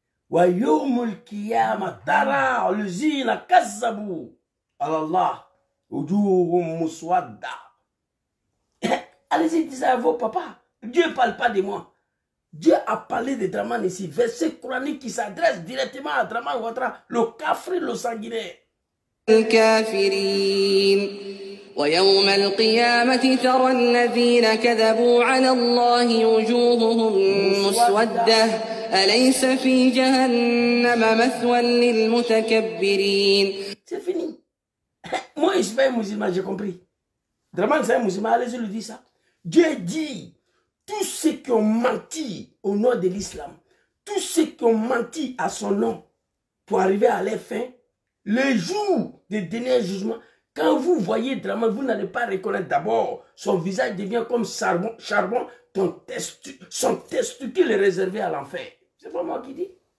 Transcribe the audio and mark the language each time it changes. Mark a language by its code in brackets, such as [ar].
[ar] ويوم القيامة ترى الذين كذبوا على الله وجوههم مسودة. [fr] Allez-y, dites ça à vos papas. Dieu ne parle pas de moi. Dieu a parlé de Draman ici. Verset coranique qui s'adresse directement à Draman Ouattara, le cafre, le sanguinaire. [ar] الكافرين ويوم القيامة ترى الذين كذبوا على الله وجوههم مسودة أليس في جهنم مثوى للمتكبرين. [fr] C'est fini. Moi, je suis pas un musulman, j'ai compris. Draman, c'est un musulman, allez-y, lui dire ça. Dieu dit, tous ceux qui ont menti au nom de l'islam, tous ceux qui ont menti à son nom pour arriver à leur fin, le jour du dernier jugement, quand vous voyez Draman, vous n'allez pas reconnaître d'abord, son visage devient comme charbon, son testicule est réservé à l'enfer. C'est pas moi qui dis.